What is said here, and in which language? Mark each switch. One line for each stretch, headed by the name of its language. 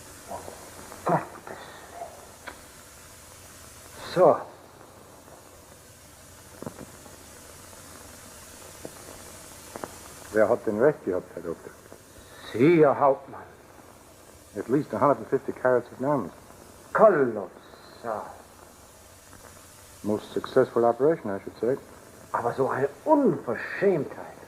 German: Oh, Gottes Willen. So. Wer hat den Recht gehabt, Herr Doktor? Sie, Herr Hauptmann.
English: At least 150 carats of diamonds.
German: Kolossal. Saal.
English: Most successful operation, I should say.
German: Aber so eine Unverschämtheit.